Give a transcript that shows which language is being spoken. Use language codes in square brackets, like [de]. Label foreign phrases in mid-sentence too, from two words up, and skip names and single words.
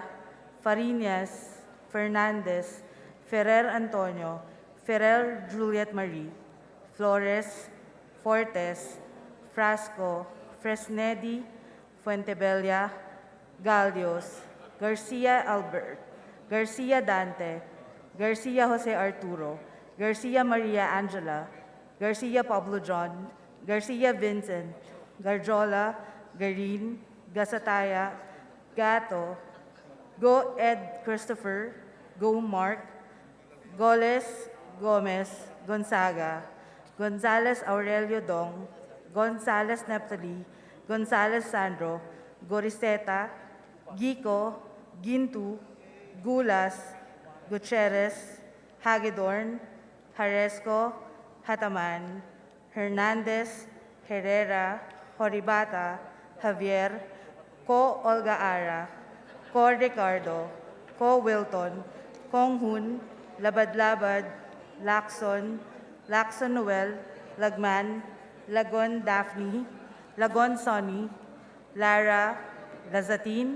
[tl] Farinas, Fernandez, Ferrer Antonio, Ferrer Juliet Marie, Flores, Fortes, Frasco, Fresnedi, Fuentebella, Galdios, Garcia Albert, Garcia Dante, Garcia Jose Arturo, Garcia Maria Angela, Garcia Pablo John, Garcia Vincent, Garjola, Garin, Gasataya, Gato, Go Ed Christopher, Go Mark, Goles, Gomez, Gonzaga, Gonzales Aurelio Dong, Gonzales Neptali, Gonzales Sandro, Goriseta, Gico, Gintu, Gulas, Gutierrez, Hagedorn, Haresco, Hataman, Hernandez, Herrera, Horibata, Javier, Ko Olga Ara, Ko Ricardo, Ko Wilton, Kong Hun, Labad-Labad, Lacson, Lacson Noel, Lagman, Lagon Daphne, Lagon Sonny, Lara, Lazatin,